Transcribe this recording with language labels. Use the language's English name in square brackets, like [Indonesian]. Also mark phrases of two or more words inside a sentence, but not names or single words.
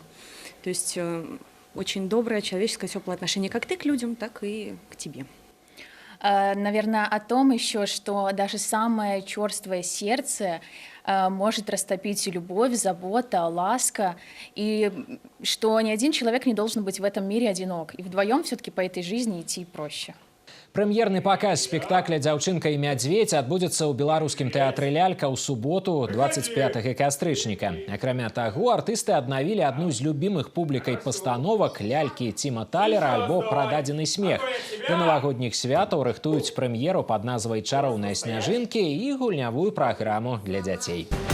[Russian] То есть очень доброе, человеческое, теплое отношение как ты к людям, так и к тебе. Наверное, о том еще, что даже самое черствое сердце может растопить любовь, забота, ласка, и что ни один человек не должен быть в этом мире одинок, и вдвоем все-таки по этой жизни идти проще. [Belarusian] Прэм'ерны паказ спектакля «Дзяўчынка і мядзведзь» адбудзецца ў беларускім тэатры «Лялька» ў суботу 25 кастрычніка. Акрамя таго, артысты аднавілі адну з любімых публікай пастановак «Лялькі» Тіма Талера альбо «Прададзены смех». Да навагодніх святаў рыхтуюць прэм'еру пад назвай «Чароўныя сняжынкі» і гульнявую праграму для дзяцей.